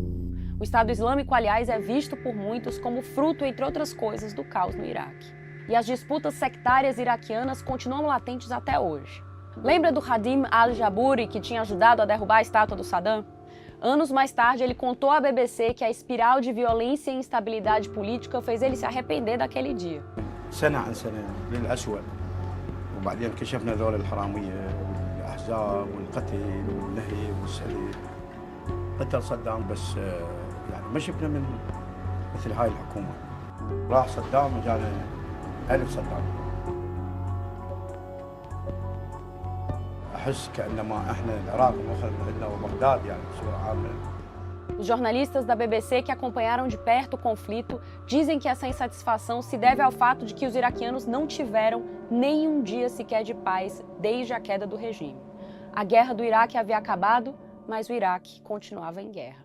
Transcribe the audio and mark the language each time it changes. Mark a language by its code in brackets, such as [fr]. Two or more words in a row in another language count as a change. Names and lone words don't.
[pt] O Estado Islâmico, aliás, é visto por muitos como fruto, entre outras coisas, do caos no Iraque. E as disputas sectárias iraquianas continuam latentes até hoje. Lembra do Hadim al-Jabouri, que tinha ajudado a derrubar a estátua do Saddam? Anos mais tarde, ele contou à BBC que a espiral de violência e instabilidade política fez ele se arrepender daquele dia. [ar] سنة عن سنة للأسوأ وبعدين كشفنا ذول الحرامية والأحزاب والقتل والنهي والسلب قتل صدام بس يعني ما شفنا من مثل هاي الحكومة راح صدام وجانا 1000 صدام أحس كأنما إحنا العراق مأخذنا عندنا وبغداد يعني بصورة عامة. [pt] Os jornalistas da BBC que acompanharam de perto o conflito dizem que essa insatisfação se deve ao fato de que os iraquianos não tiveram nem um dia sequer de paz desde a queda do regime. A guerra do Iraque havia acabado, mas o Iraque continuava em guerra.